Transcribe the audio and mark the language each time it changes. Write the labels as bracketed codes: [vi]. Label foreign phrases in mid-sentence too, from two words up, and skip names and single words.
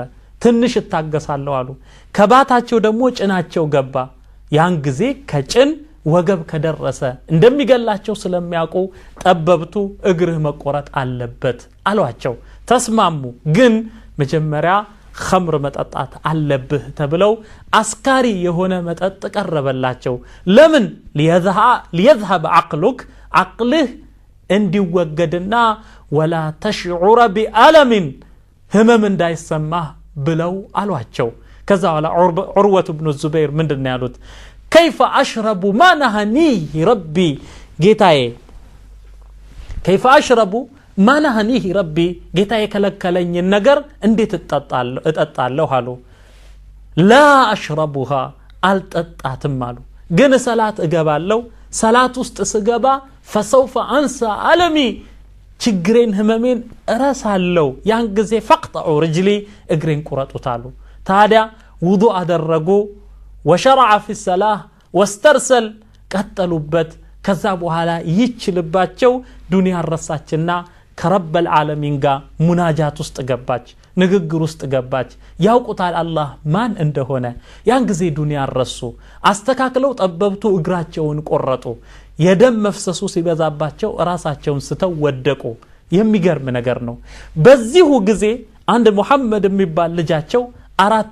[am] ትንሽ ታገሳለው አሉ ከባታቸው ደግሞ ጭናቸው ገባ ያን ጊዜ ከጭን ወገብ ከደረሰ እንደሚገላቸው ስለሚያውቁ ጠበብቱ እግር መቆረጥ አለበት አሏቸው ተስማሙ ግን መጀመሪያ خمر መጠጣት አለብህ ተብለው አስካሪ የሆነ መጠጥ ቀረበላቸው ለምን [ar] ليذهب عقلك عقله [am] እንዲወገድና [ar] ولا تشعر بألم همم [am] እንዳይሰማህ ብለው አሏቸው ከዛ በኋላ ዑርወት ኢብኑ ዙበይር ምንድነው ያሉት [ar] كيف أشرب ما نهنيه ربي [am] ጌታዬ [ar] كيف أشرب ما نهنيه ربي [am] ጌታዬ ከለከለኝ ነገር እንዴት እጠጣለሁ አሉ [ar] لا أشربها [am] አልጠጣትም አሉ ግን ሰላት እገባለሁ ሰላት ውስጥ ስገባ [ar] فسوف أنسى ألمي [am] ችግሬን ህመሜን እረሳለሁ ያን ጊዜ [ar] فقطعوا رجلي [am] እግሬን ቁረጡታሉ ታዲያ ውዱእ አደረጉ [ar] وشرع في الصلاة واسترسل قتلوبت [am] ከዛ በኋላ ይችልባቸው ዱንያ ረሳችና ከረበል ዓለሚን ጋር ሙናጃት ውስጥ ገባች ንግግር ውስጥ ገባች ያውቁታል አላህ ማን እንደሆነ ያን ጊዜ ዱንያ ረሱ አስተካክለው ጠበብቱ እግራቸውን ቆረጡ የደም መፍሰሱ ሲበዛባቸው ራሳቸውን ስተው ወደቁ የሚገርም ነገር ነው በዚሁ ጊዜ አንድ መሐመድ የሚባል ልጃቸው አራት